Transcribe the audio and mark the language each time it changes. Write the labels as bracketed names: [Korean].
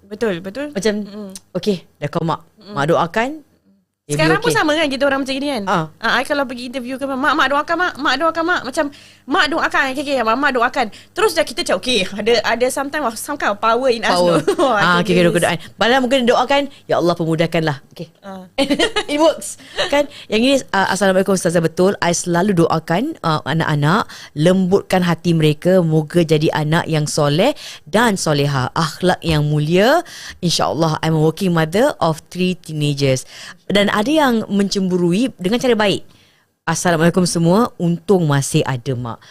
[Malay] Betul. Macam, okay, dah call mak. Mak doakan. Sekarang pun sama kan kita orang macam gini kan. I kalau pergi interview ke mak doakan mak. Macam mak doakan. Okay, mak doakan. [English] Terus dah kita cakap okay, ada sometimes some kind of power in us. [Malay] Okay, doakan. Padahal mungkin doakan, ya Allah pemudahkanlah. Okay. It works. Kan? Yang ini Assalamualaikum Ustazah, betul. I selalu doakan anak-anak, lembutkan hati mereka, moga jadi anak yang soleh dan soleha, akhlak yang mulia. [English] InsyaAllah, I'm a working mother of 3 teenagers. [Malay] Dan ada yang mencemburui dengan cara baik. Assalamualaikum semua, untung masih ada mak.